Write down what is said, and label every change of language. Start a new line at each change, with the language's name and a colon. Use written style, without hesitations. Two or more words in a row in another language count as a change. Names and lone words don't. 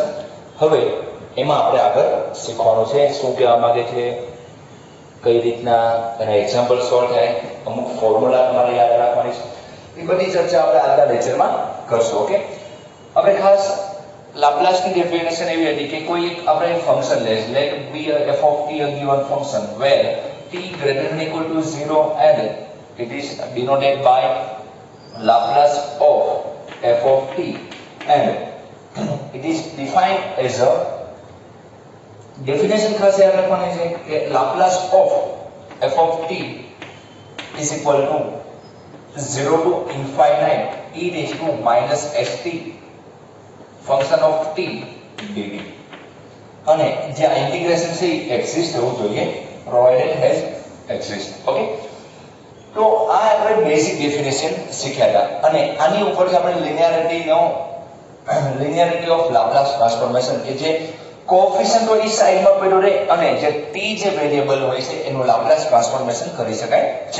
Gujarati: હવે એમાં આપણે આગળ શીખવાનું છે શું કહેવા માંગે છે, કઈ રીતના એના એક્ઝામ્પલ સોલ્વ થાય, અમુક ફોર્મ્યુલા તમારે યાદ રાખવાની છે, એ બધી ચર્ચા આપણે આગલા લેક્ચરમાં કરશું. ઓકે, આપણે ખાસ લાપ્લાસની ડેફિનેશન એવી હતી કે કોઈ એક આપણે ફંક્શન લે,
English: let be f of t a given function where t greater than equal to 0 and it is denoted by Laplace of f of t and it is defined as a definition
Gujarati: ખાસ યાદ રાખવાની છે કે
English: Laplace of f of t is equal to 0 to infinite e raised to minus st function of t dt.
Gujarati: અને જે આ ઇન્ટિગ્રેશન છે એક્ઝિસ્ટ હોવું જોઈએ,
English: provided has exist.
Gujarati: ઓકે, તો આ આપણે
English: basic definition
Gujarati: શીખ્યા હતા અને આની ઉપરથી આપણે
English: linearity of Laplace transformation
Gujarati: કે જે કોએફિશિયન્ટ હોય એ સાઈડમાં પડ્યો રહે અને જે t જે વેરિયેબલ હોય છે એનું
English: Laplace transformation
Gujarati: કરી શકાય છે.